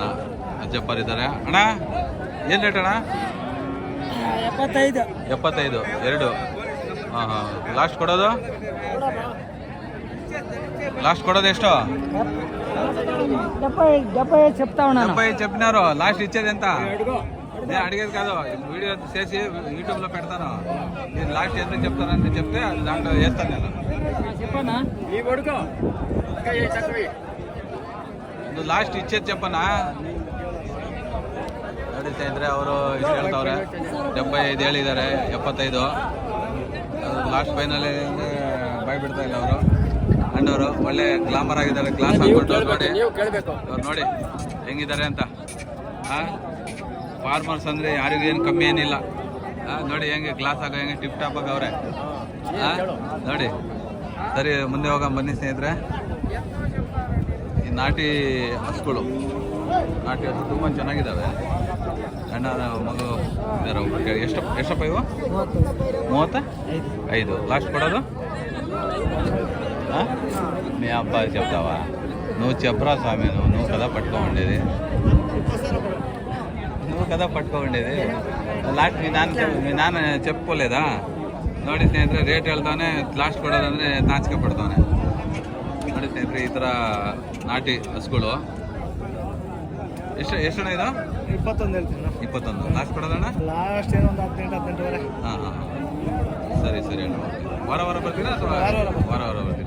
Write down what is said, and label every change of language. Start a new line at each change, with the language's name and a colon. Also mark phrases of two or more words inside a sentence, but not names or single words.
Kannada: ಅಜ್ಜಪ್ಪರ್ ಇದ್ದಾರೆ. ಅಣ್ಣ ಏನು ರೇಟ್ ಅಣ್ಣ? 75 2. ಹಾಂ ಹಾಂ. ಲಾಸ್ಟ್ ಕೊಡೋದು ಎಷ್ಟು?
Telugu: 70 చెప్పినారు. లాస్ట్ ఇచ్చేది ఎంత? నేను అడిగేది కాదు, వీడియో చేసి యూట్యూబ్లో పెడతాను. నేను లాస్ట్ ఎంత చెప్తానని చెప్తే దాంట్లో వేస్తాను నేను. నువ్వు లాస్ట్ ఇచ్చేది చెప్పనా?
Kannada: ನೋಡಿ ಸ್ನೇಹಿತರೆ, ಅವರು ಇಷ್ಟು ಹೇಳ್ತವ್ರೆ. 75 ಹೇಳಿದ್ದಾರೆ. 75
English: last final
Kannada: ಬಾಯ್ ಬಿಡ್ತಾ ಇಲ್ಲ ಅವರು. ಅಣ್ಣವರು ಒಳ್ಳೆ ಗ್ಲಾಮರ್ ಆಗಿದ್ದಾರೆ, ಗ್ಲಾಸ್ ಹಾಕೊಂಡು. ನೋಡಿ ಅವ್ರು ನೋಡಿ ಹೆಂಗಿದ್ದಾರೆ ಅಂತ. ಫಾರ್ಮರ್ಸ್ ಅಂದರೆ ಯಾರಿಗೂ ಏನು ಕಮ್ಮಿ ಏನಿಲ್ಲ. ನೋಡಿ ಹೆಂಗೆ ಗ್ಲಾಸ್ ಹಾಕೋ, ಹೆಂಗೆ
English: tip top
Kannada: ಆಗಿ ಅವರೇ. ನೋಡಿ. ಸರಿ, ಮುಂದೆ ಹೋಗೋಣ ಬನ್ನಿ ಸ್ನೇಹಿತರೆ. ಈ ನಾಟಿ ಹಸುಗಳು ತುಂಬ ಚೆನ್ನಾಗಿದ್ದಾವೆ. ಅಣ್ಣ ಮಗು ಇದ್ದಾರೆ. ಎಷ್ಟಪ್ಪ ಇವು? 35.
Telugu: లాస్ట్ కొడదు? మీ అబ్బాయి చెప్తావా? నువ్వు చెప్పరా స్వామి, నువ్వు కదా పట్టుకోండేది. లాస్ట్ మీ నాన్న చెప్పుకోలేదా?
Kannada: ನೋಡಿ ಸ್ನೇಹಿತರೆ, ರೇಟ್ ಹೇಳ್ತಾನೆ, ಲಾಸ್ಟ್ ಕೊಡೋದಂದರೆ ನಾಚಿಕೆ ಪಡ್ತಾನೆ. ನೋಡಿ ಸ್ನೇಹಿತರೆ, ಈ ಥರ ನಾಟಿ ಹಸುಗಳು ಎಷ್ಟಣ್ಣ ಇದು? 21 ಹೇಳ್ತೀನಿ. 21 ಲಾಸ್ಟ್ ಕೊಡೋದಣ್ಣ? ಲಾಸ್ಟ್ ಏನೋ ಒಂದು 18-18. ಹಾಂ ಹಾಂ. ಸರಿ ಅಣ್ಣ. ವಾರ ಬರ್ತೀರಾ ಅಥವಾ ವಾರ ಬರ್ತೀರಾ?